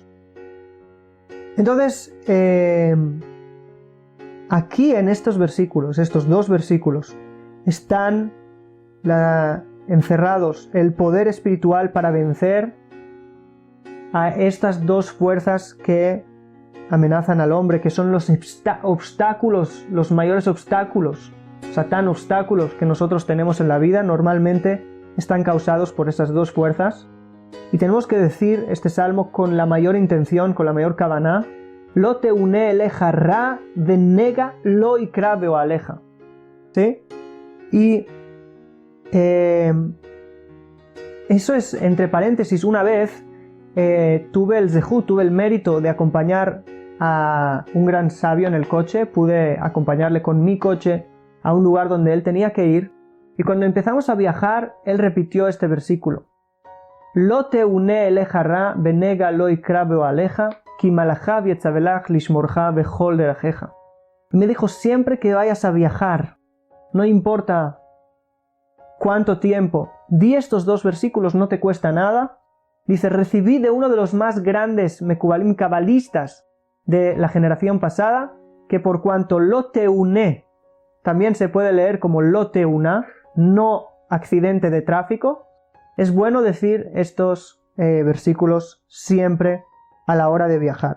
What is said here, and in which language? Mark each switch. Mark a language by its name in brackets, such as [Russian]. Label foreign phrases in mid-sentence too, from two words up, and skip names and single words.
[Spanish] Entonces, aquí en estos versículos, estos dos versículos, están encerrados el poder espiritual para vencer a estas dos fuerzas que amenazan al hombre, que son los obstáculos, los mayores obstáculos, Satán, obstáculos que nosotros tenemos en la vida, normalmente están causados por esas dos fuerzas. Y tenemos que decir este salmo con la mayor intención, con la mayor kavaná, [Hebrew] לא תאונה אליך רעה ונגע לא יקרב באהליך. [Spanish] ¿Sí? Y eso es, entre paréntesis, una vez tuve el mérito de acompañar a un gran sabio en el coche. Pude acompañarle con mi coche a un lugar donde él tenía que ir, y cuando empezamos a viajar, él repitió este versículo. [Hebrew] לא תאונה אליך רעה ונגע לא יקרב באהליך כי מלאכיו יצוה לך לשמרך בכל דרכיך. Me dijo, siempre que vayas a viajar, no importa cuánto tiempo, di estos dos versículos, no te cuesta nada, Dice, recibí de uno de los más grandes Mekubalim cabalistas de la generación pasada, que por cuanto לא תאונה, también se puede leer como לא תאונה, no accidente de tráfico, es bueno decir estos versículos siempre a la hora de viajar.